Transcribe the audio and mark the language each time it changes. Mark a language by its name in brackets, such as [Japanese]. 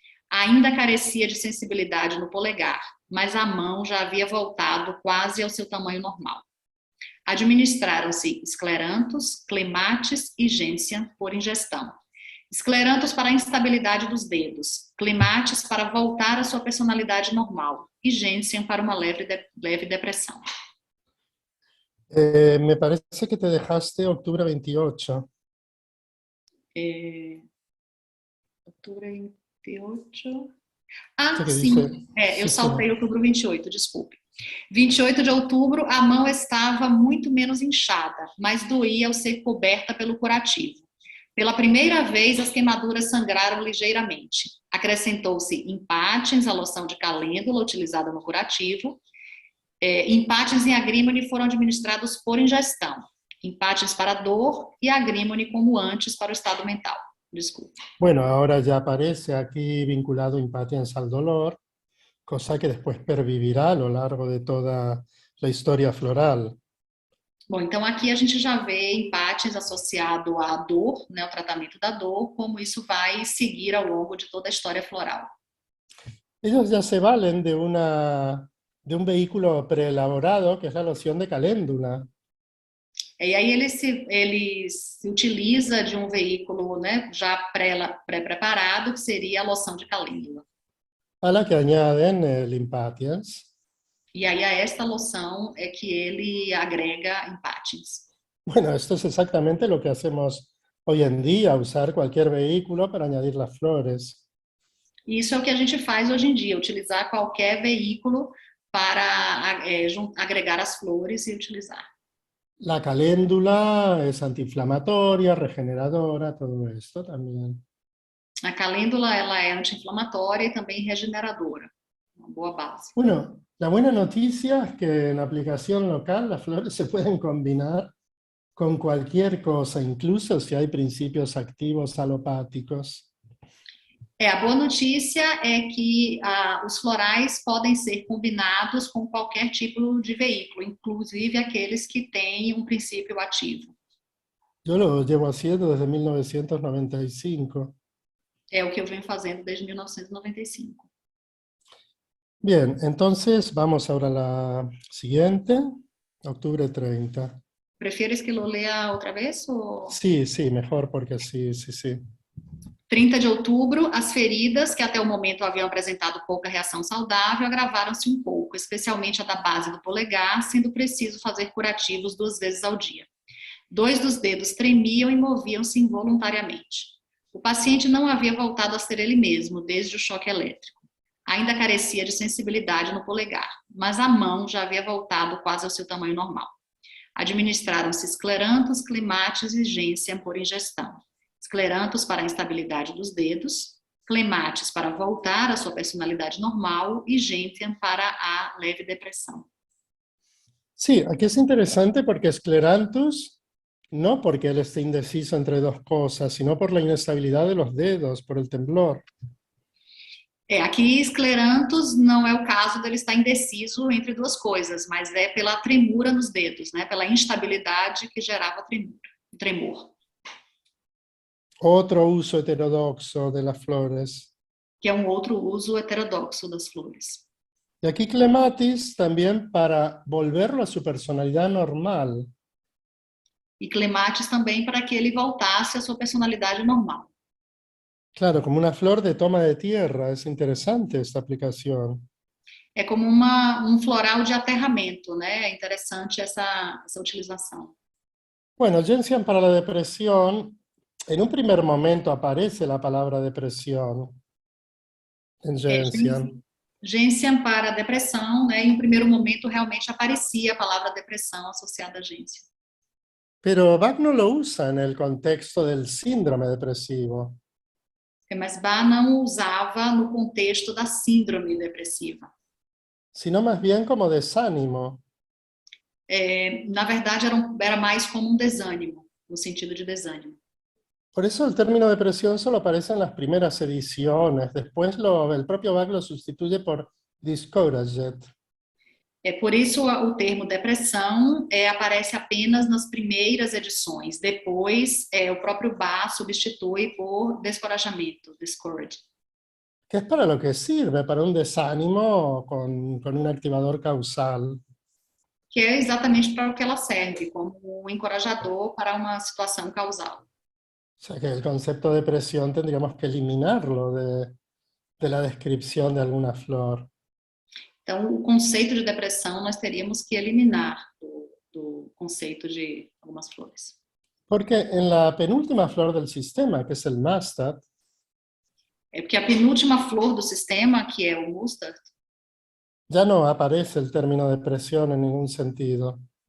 [Portuguese] Ainda carecia de sensibilidade no polegar, mas a mão já havia voltado quase ao seu tamanho normal. Administraram-se esclerantos, clematis e gentian por ingestão. Esclerantos para a instabilidade dos dedos, clematis para voltar à sua personalidade normal e gentian para uma leve depressão. [Spanish] Me parece que te dejaste octubre 28. [Portuguese] Outubro 28. [Spanish] Que [Portuguese] Sim. [Spanish] dice, [Portuguese] Eu [Spanish] sí, [Portuguese] saltei outubro 28, desculpe. 28 de outubro, a mão estava muito menos inchada, mas doía ao ser coberta pelo curativo. Pela primeira vez, as queimaduras sangraram ligeiramente. Acrescentou-se empatins, a loção de calêndula utilizada no curativo. Empatins e agrímone foram administrados por ingestão. Empatins para dor e agrímone como antes para o estado mental. Desculpe. [Spanish] Bueno, ahora ya aparece aquí vinculado impatiens al dolor, cosa que después pervivirá a lo largo de toda la historia floral. [Portuguese] Bom, então aqui a gente já vê empates associado à dor, né, o tratamento da dor, como isso vai seguir ao longo de toda a história floral. [Spanish] Ellos ya se valen de un vehículo preelaborado, que es la loción de caléndula. [Portuguese] E aí ele se utiliza de um veículo, né, já pré-preparado, que seria a loção de calêndula. [Spanish] A la que añaden el impatiens. [Portuguese] E aí a esta loção é que ele agrega empatins. [Spanish] Bueno, esto es exactamente lo que hacemos hoy en día, usar cualquier vehículo para añadir las flores. [Portuguese] Isso é o que a gente faz hoje em dia, utilizar qualquer veículo para agregar as flores e utilizar. [Spanish] La caléndula es antiinflamatoria, regeneradora, todo esto también. [Portuguese] A calêndula ela é anti-inflamatória e também regeneradora, uma boa base. [Spanish] Bueno, la buena noticia es que en aplicación local las flores se pueden combinar con cualquier cosa, incluso si hay principios activos alopáticos. [Portuguese] A boa notícia é que os florais podem ser combinados com qualquer tipo de veículo, inclusive aqueles que têm um princípio ativo. [Spanish] Yo lo llevo haciendo desde 1995. [Portuguese] É o que eu venho fazendo desde 1995. [Spanish] Bien, entonces vamos ahora a la siguiente, octubre 30. ¿Prefieres que lo lea [Portuguese] outra [Spanish] vez? [Portuguese] Ou... [Spanish] Sí, mejor porque sí. [Portuguese] 30 de outubro, as feridas, que até o momento haviam apresentado pouca reação saudável, agravaram-se um pouco, especialmente a da base do polegar, sendo preciso fazer curativos 2 vezes ao dia. 2 dos dedos tremiam e moviam-se involuntariamente. O paciente não havia voltado a ser ele mesmo desde o choque elétrico. Ainda carecia de sensibilidade no polegar, mas a mão já havia voltado quase ao seu tamanho normal. Administraram-se esclerantos, clematis e gentian por ingestão. Esclerantos para a instabilidade dos dedos, clematis para voltar à sua personalidade normal e gentian para a leve depressão. [Spanish] Sí, aquí es interesante porque esclerantus, no porque él esté indeciso entre 2 cosas, sino por la inestabilidad de los dedos, por el temblor. [Portuguese] Aqui esclerantus não é o caso dele estar indeciso entre 2 coisas, mas é pela tremura nos dedos, né? Pela instabilidade que gerava tremor. [Spanish] Otro uso heterodoxo de las flores. [Portuguese] Que é um outro uso heterodoxo das flores. [Spanish] Y aquí clematis también para volverlo a su personalidad normal. [Portuguese] E clematis também para que ele voltasse à sua personalidade normal. [Spanish] Claro, como una flor de toma de tierra, es interesante esta aplicación. [Portuguese] É como um floral de aterramento, né? É interessante essa utilização. [Spanish] Bueno, gentian para la depresión, en un primer momento aparece la palabra depresión en gentian. [Portuguese] Gentian para depressão, né? Em um primeiro momento realmente aparecia a palavra depressão associada a gentian. [Spanish] Pero Bach no lo usa en el contexto del síndrome depresivo. [Portuguese] Mas Bach não usava no contexto da síndrome depressiva. [Spanish] Sino más bien como desánimo. [Portuguese] Na verdade, era mais como um desânimo, no sentido de desânimo. [Spanish] Por eso el término depresión solo aparece en las primeras ediciones, después el propio Bach lo sustituye por discouraged. [Portuguese] Por isso o termo depressão aparece apenas nas primeiras edições. Depois, o próprio Bach substitui por descorajamento, discourage. [Spanish] Que es para lo que sirve, para un desánimo con un activador causal. [Portuguese] Que é exatamente para o que ela serve, como um encorajador para uma situação causal. [Spanish] O sea que el concepto de depresión tendríamos que eliminarlo de la descripción de alguna flor. [Portuguese] Então, o conceito de depressão nós teríamos que eliminar do conceito de algumas flores. [Spanish] Porque en la penúltima flor del sistema, que es el mustard, [Portuguese] Porque a penúltima flor do sistema, que é o mustard, [Spanish] ya no aparece el término depresión en ningún sentido.